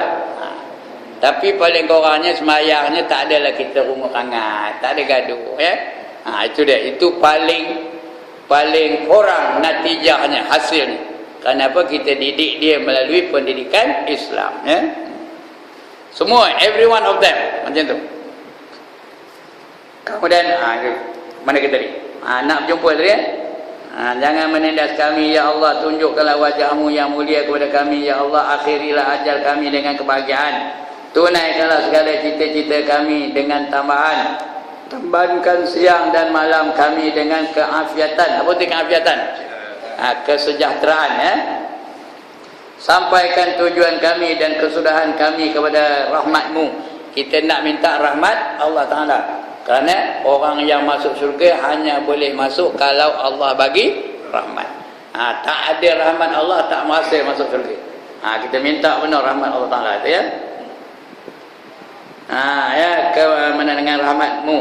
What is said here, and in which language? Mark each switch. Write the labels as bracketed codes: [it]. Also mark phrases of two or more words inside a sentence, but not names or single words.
[ms] Tapi paling kurangnya semayangnya tak adalah kita rumah hangat, tak ada gaduh ya. Itu dia, itu paling kurang natijahnya, hasilnya. Kenapa kita didik dia melalui pendidikan Islam ya. Semua, [en] every one of them [ms] macam tu. Kemudian mana kita tadi? Nak berjumpa tadi ya. Jangan menindas kami [ar] يا الله, [ms] tunjukkanlah wajah-Mu yang mulia kepada kami [ar] يا الله, [ms] akhirilah ajal kami dengan kebahagiaan, tunaikanlah segala cita-cita kami dengan tambahan, tambahkan siang dan malam kami dengan keafiatan. Apa itu keafiatan? Kesejahteraan ya. Sampaikan tujuan kami dan kesudahan kami kepada rahmat-Mu. Kita nak minta rahmat [ar] الله تعالى, [ms] kerana orang yang masuk syurga hanya boleh masuk kalau Allah bagi rahmat. Tak ada rahmat Allah tak masuk syurga. Kita minta benar rahmat [ar] الله تعالى [ms] itu ya. Kemana dengan rahmat-Mu.